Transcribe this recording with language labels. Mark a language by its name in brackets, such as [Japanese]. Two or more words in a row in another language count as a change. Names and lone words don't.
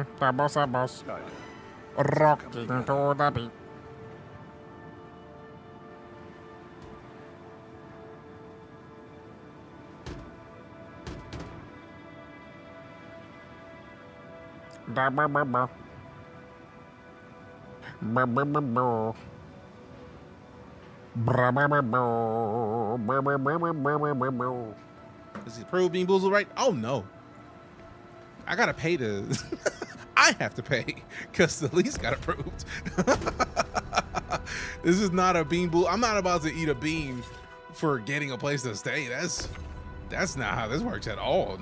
[English] That boss. Rocking to the beat. Da ba ba ba. Ba ba ba ba. Bra ba ba ba. Ba ba ba ba ba ba ba. Is he approved being boozled right? Oh no. I gotta pay to I have to pay because the lease got approved. This is not a bean boozle. I'm not about to eat a bean for getting a place to stay. That's not how this works at all.